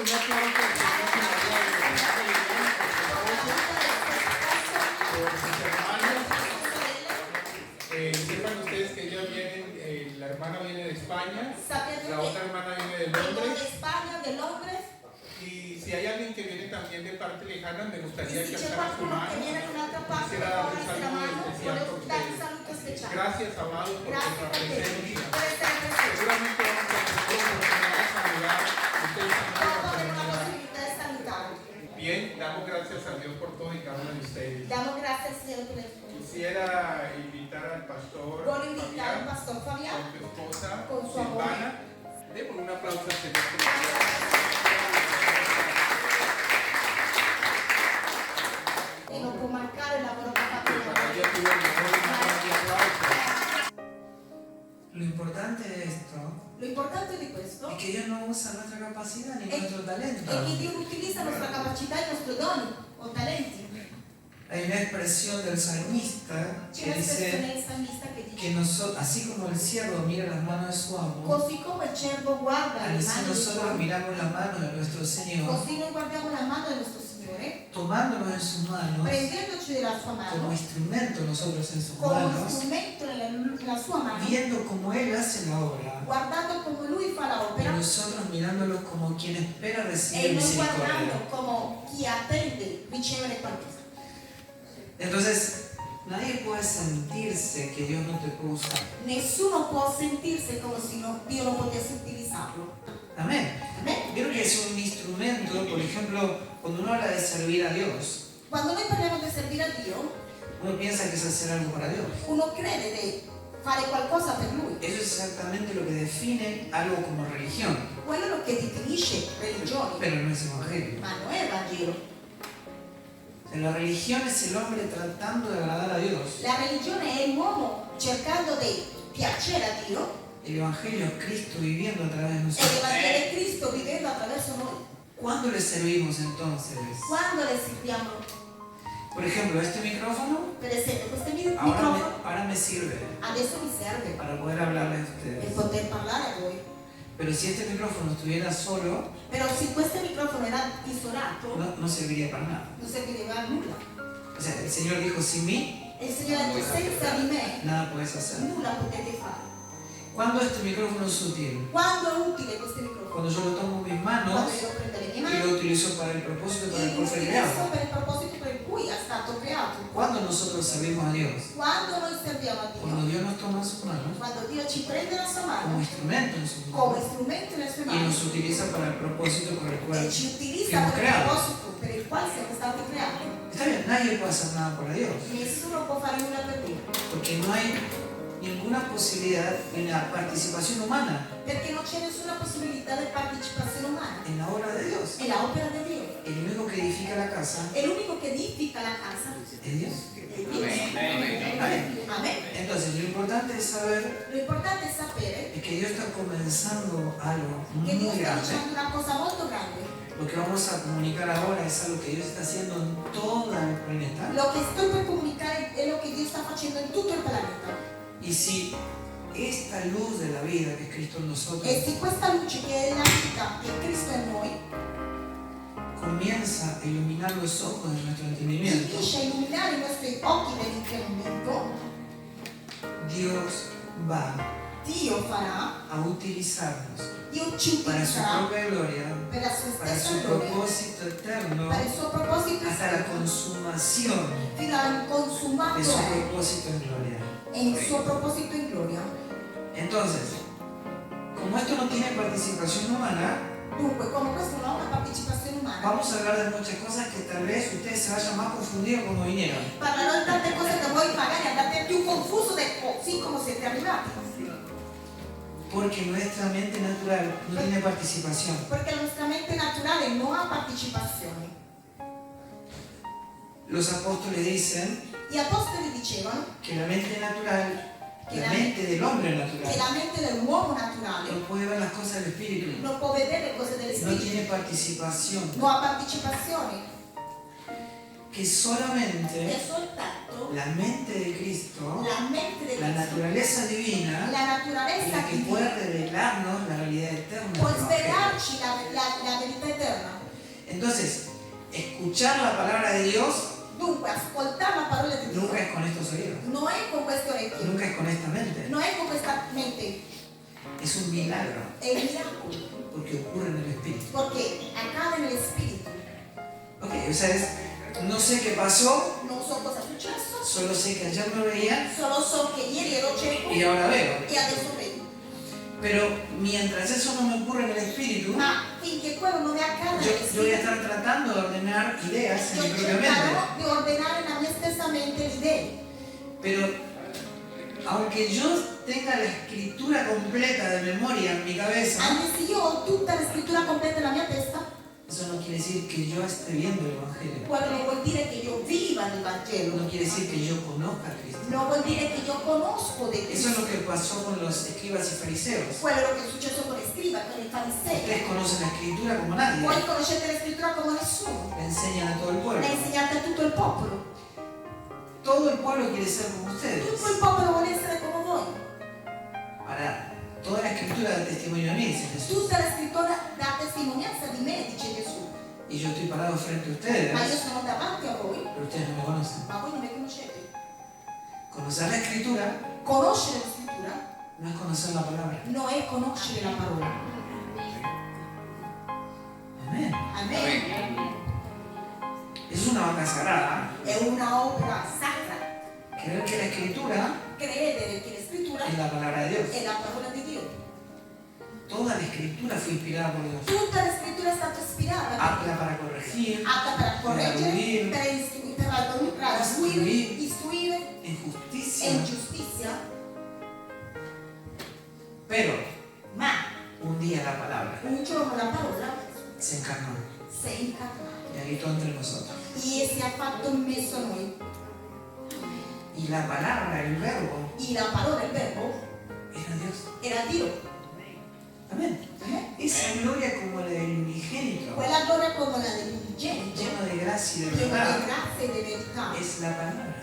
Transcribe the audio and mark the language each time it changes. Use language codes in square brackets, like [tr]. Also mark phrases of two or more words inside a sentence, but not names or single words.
[es] Sepan ustedes que ellas vienen, la hermana viene de España, Sabiendo la que otra hermana viene de vengo Londres. de España, de Londres. Y si hay alguien que viene también de parte lejana, me Y gustaría si que [it] c'è [es] alzara su [it] qualcuno [es] mano. [it] che viene da un'altra parte, [es] Quisiera [it] può [es] dar un [it] alzare la [es] saludo [it] mano, [es] especial [it] volevo [es] por [it] dare un [es] ustedes. [it] saluto speciale. [es] Gracias, amados, por [it] Grazie [es] vuestra [it] a te [es] presencia. [it] per essere presente. [es] Seguramente vamos a tener oportunidad de saludar. Ustedes también [it] Dopo [es] van a [it] avremo la [es] saludar. [it] possibilità di salutare. [es] Bien, damos gracias a Dios por todo y cada uno de ustedes. [it] Diamo grazie al Signore per il [es] Quisiera invitar al pastor [it] Voglio invitare il Fabián pastor Fabiano [es] con su esposa con su Silvana. Démosle un aplauso al Señor. [it] e non può mancare il lavoro che ha fatto [es] Para ella tuvo el mejor y más grande aplauso. Lo importante de esto [it] Lo importante di questo [es] es que Dios no usa nuestra capacidad ni [it] è [es] nuestro talento. [it] che Dio utilizza la nostra capacità e i nostri doni o talenti. [es] Hay una expresión del salmista [it] C'è [es] que [it] un'espressione [es] dice [it] del salmista che dice: [es] que nosotros, así como el siervo mira las manos de su amo, [it] così come il cervo guarda le [es] así [it] mani di suo [es] nosotros miramos la mano de nuestro Señor, [it] così noi guardiamo la mano del nostro Signore, [es] tomándonos en sus manos, [it] prendendoci della sua [es] como [it] mano, [es] instrumento nosotros en sus [it] come uno [es] manos, [it] strumento nella sua mano, [es] viendo cómo Él hace la obra, [it] guardando come Lui fa la [es] y [it] opera [es] nosotros mirándolo como quien espera [it] e [es] recibir [it] noi [es] misericordia. [it] guardando come chi attende ricevere qualcosa. [es] Entonces, nadie puede sentirse que Dios no te puede usar. [it] Nessuno può sentirsi come se Dio non potesse utilizzarlo. [es] Amén. [it] Amen? [es] Creo que es un instrumento, por ejemplo, cuando uno habla de servir a Dios, [it] Quando noi parliamo di servire a Dio, [es] uno piensa que es hacer algo para Dios. [it] uno crede di fare qualcosa per Lui. [es] Eso es exactamente lo que define algo como religión, [it] Quello è lo che definisce religione, [es] pero no es evangelio. [it] ma non è Vangelo. [es] La religión es el hombre tratando de agradar a Dios. [it] La religione è l'uomo cercando di piacere a Dio [es] El evangelio es Cristo viviendo a través de [it] e [es] nosotros. [it] l'Evangelo è Cristo vivendo attraverso noi. [es] ¿Cuándo le servimos entonces? [it] Quando le serviamo, [es] Por ejemplo, este micrófono [it] per esempio, questo microfono [es] ahora me sirve [it] adesso mi serve [es] para poder hablarles a [it] per [es] ustedes. [it] poter parlare a voi. [es] Pero si este micrófono estuviera solo, [it] Però se questo microfono era isolato, [es] no serviría para nada. [it] non serviva a nulla. [es] O sea, el Señor dijo, sin mí, [it] E il Signore ha detto: senza di me [es] nada puedes hacer. [it] nulla potete fare. [es] ¿Cuándo este micrófono es útil? [it] Quando è utile questo microfono? [es] Cuando yo lo tomo en mis manos [it] Quando io lo prendo nelle mie [es] y lo [it] mani [es] utilizo para el propósito para [it] e [es] el [it] lo [es] cual fue [it] utilizzo [es] creado. [it] per il proposito per cui è stato creato. [es] ¿Cuándo nosotros servimos a Dios? [it] Quando noi serviamo a [es] Cuando [it] Dio, [es] Dios nos toma en sus manos [it] quando Dio ci prende la sua [es] como [it] mano [es] instrumento en sus [it] come [es] manos [it] strumento nelle sue [es] y [it] mani [es] nos utiliza para el propósito por el cual [it] e ci utilizza [es] fuimos [it] per il [es] creados. [it] proposito per il quale siamo stati creati. [es] Está bien, nadie puede hacer nada para Dios, [it] Nessuno può fare nulla per Dio, [es] porque no hay ninguna posibilidad en la participación humana [it] perché non c'è nessuna possibilità di partecipazione umana. [es] en la obra de Dios. [it] È l'opera di Dio. [es] El único que edifica la casa [it] È l'unico che edifica la casa. [es] es Dios. [it] È Dio. [es] Amén. [it] Amen. [es] Entonces, lo importante es saber [it] Lo importante è sapere [es] es que Dios está comenzando algo [it] che Dio [es] muy [it] sta [es] grande. [it] dicendo una cosa molto grande. [es] Lo que vamos a comunicar ahora es algo que Dios está haciendo en todo el planeta. [it] Lo che sto per comunicare è lo che Dio sta facendo in tutto il pianeta. [es] Y si esta luz de la vida que es Cristo en nosotros [it] E se questa luce che è la vita, che è Cristo in noi, [es] comienza a iluminar los ojos de nuestro entendimiento, [it] riesce a illuminare i nostri occhi dell'intendimento, [es] Dios va [it] Dio farà, [es] a utilizarnos [it] Dio ci [es] para su [it] utilizzerà [es] propia gloria, [it] per la sua [es] para [it] stessa [es] su [it] gloria, [es] propósito eterno, [it] per il suo proposito [es] hasta la [it] esterno, [es] consumación [it] fino al [es] de [it] consumato [es] su propósito en gloria. [it] e il suo proposito in gloria. [es] Entonces, como esto no tiene participación humana, [it] Dunque, come questo non ha una partecipazione umana, [es] vamos a hablar de muchas cosas que tal vez ustedes se vayan más confundidos como vinieron. [it] parlerò di tante cose che voi magari andate più confuso così come siete arrivati, [es] Porque nuestra mente natural no tiene participación. [it] perché la nostra mente naturale non ha partecipazione. [es] Los apóstoles dicen [it] Gli apostoli dicevano [es] que la mente natural, Que la la- mente del hombre [it] che [es] natural, [it] la mente dell'uomo naturale [es] no puede ver las cosas del espíritu, [it] non può vedere le cose [es] no [it] dell'espirito, [es] tiene participación, [it] non ha partecipazione, [es] que solamente [it] è soltanto [es] la mente de Cristo, [it] la mente del [es] la naturaleza divina, [it] la [es] es [it] naturalezza [es] la que [it] divina [es] puede revelarnos la realidad eterna. [it] può [es] del Evangelio. [it] svelarci la verità eterna. [es] Entonces, escuchar la palabra de Dios [it] Dunque, ascoltare la parola di Dio [es] nunca es con estos oídos, [it] non è con queste orecchie, [es] nunca es con esta mente. [it] non è con questa mente, [es] Es un milagro [it] è un miracolo, [es] porque ocurre en el Espíritu. [it] perché accade nell'Spirito. [es] Ok, o sea, no sé qué pasó, [it] Non so cosa è successo, [es] solo sé que ayer no veía [it] solo so che ieri ero cieco [es] y ahora veo. [it] e adesso vedo. [es] Pero mientras eso no me ocurre en el Espíritu, [it] Ma finché quello non è accade [es] yo voy a [it] nell'Spirito, [es] estar tratando de ordenar ideas en [it] io [es] mi propia mente. [it] cercherò di ordinare nella mia stessa mente le idee. [es] Pero aunque yo tenga la escritura completa de memoria en mi cabeza, [it] Anche se io ho tutta la scrittura completa nella mia testa, [es] eso no quiere decir que yo esté viendo el Evangelio. [it] quello non vuol dire che io viva nel Vangelo, [es] No quiere decir que yo conozca a Cristo. [it] non vuol dire che io conosco di [es] Eso es Cristo. lo que pasó con los escribas y fariseos. [it] Quello è lo che è successo con i scriba, con i farisei. [es] Ustedes conocen la escritura como nadie. [it] Voi conoscete la scrittura come nessuno, [es] Le enseñan a todo el pueblo. [it] la insegnate a tutto il popolo. [es] Todo el pueblo quiere ser como ustedes. [it] Tutto il popolo vuole essere come voi. [es] Ahora, toda la escritura da testimonio a mí, dice Jesús. [it] Tutta la scrittura dà testimonianza di me, dice Gesù. [es] Y yo estoy parado frente a [it] Ma io [es] ustedes, [it] sono davanti a voi, [es] pero ustedes no me conocen. [it] ma voi non mi conoscete. [es] Conocer la escritura [it] Conoscere la scrittura [es] no es conocer la palabra. [it] non è conoscere la parola. [es] Amén. [it] Amen. [es] Es una vaca sagrada. [it] È una opera sacra. [es] Creer que la escritura [it] Credere che la scrittura [es] es la palabra de Dios. [it] è la parola di Dio. [es] Toda la escritura fue inspirada por Dios. [it] Tutta la scrittura è stata ispirata, [es] Apta para corregir, [it] atta per correggere, Per istruire [es] en justicia. [it] e in giustizia, [es] Pero [it] ma [es] un día la palabra [it] un giorno la parola [es] se encarnó [it] si è incarnata [es] y habitó entre nosotros. [it] e si è fatto messo a noi. [es] Y la palabra, el verbo, [it] E la parola, il verbo, [es] era Dios. [it] era Dio. [es] Amén. Esa gloria como la del unigénito, [it] Quella gloria come la dell'unigenito, [es] lleno de gracia y de [it] pieno di [es] verdad, [it] grazia e di verità, [es] es la palabra.